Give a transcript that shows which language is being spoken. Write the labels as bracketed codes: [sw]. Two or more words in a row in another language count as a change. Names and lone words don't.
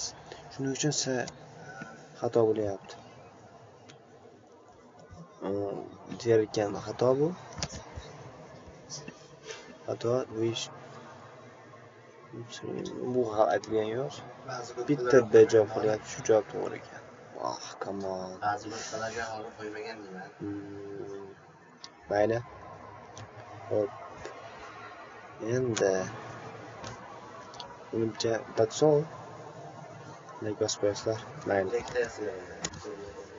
[uz] Shuning uchun xato bo'lyapti. Derkan xato bu. Xato bu aytilgan yo'q. Bitta javob qilyapti, shu javob to'g'ri ekan. [en] Come on. [uz] Ba'zi boshqalar javob qo'ymagan nima? Mayli. Hop. Endi menimcha [en] that's all. [uz] Like, mayli.